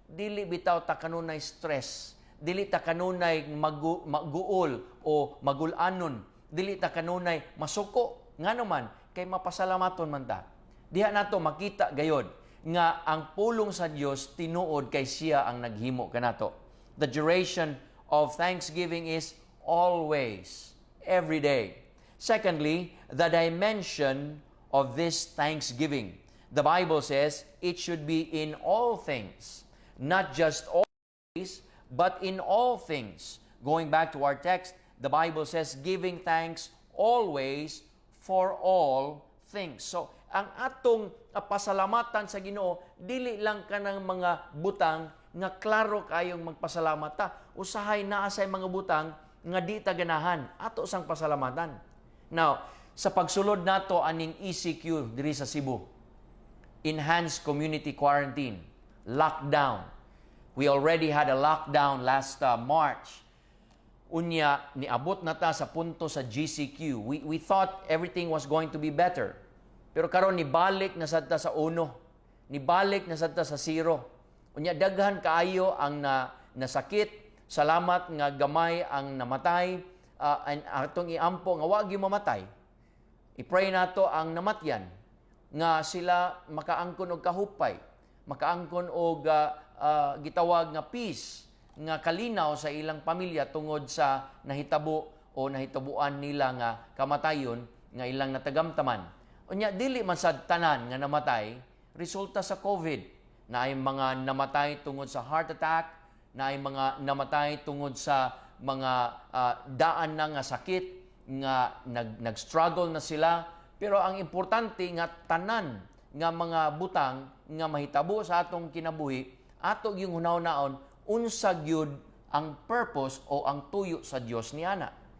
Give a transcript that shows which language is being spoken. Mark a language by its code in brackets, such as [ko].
[ceb] Dili bitaw ta kanunay stress, dili ta kanunay maguol o magulanon, dili ta kanunay masuko nganuman kay mapasalamaton man ta. Diha nato makita gayod nga ang pulong sa Dios tinuod kay siya ang naghimo kanato. [en] The duration of thanksgiving is always, every day. Secondly, the dimension of this thanksgiving. The Bible says it should be in all things, not just always, but in all things. Going back to our text, the Bible says giving thanks always for all things. [ceb] So, ang atong pasalamatan sa Ginoo dili lang kanang mga butang nga klaro kayong magpasalamat ta. Usahay naa say mga butang nga di ta ganahan ato sang pasalamatan. Now, sa pagsulod nato aning ECQ diri sa Cebu, Enhanced Community Quarantine, lockdown. [en] We already had a lockdown last March. [ceb] Unya, niabot na ta sa punto sa GCQ. [en] We thought everything was going to be better. [ceb] Pero karon nibalik na sadta sa 1, nibalik na sadta sa 0. Unya, daghan kaayo ang nasakit. Salamat nga gamay ang namatay. And atong iampo nga wag yung mamatay. I-pray nato ang namatyan nga sila makaangkon og kahupay, makaangkon og gitawag nga peace, nga kalinaw sa ilang pamilya tungod sa nahitabo o nahitabuan nila nga kamatayon nga ilang natagamtaman. Unya, dili man sad tanan nga namatay resulta sa COVID. Naay mga namatay tungod sa heart attack, naay mga namatay tungod sa mga daan na nga sakit, nga nag-struggle na sila. Pero ang importante nga tanan nga mga butang nga mahitabo sa atong kinabuhi, ato yung hunaw-naon, unsa gyud ang purpose o ang tuyo sa Dios niana.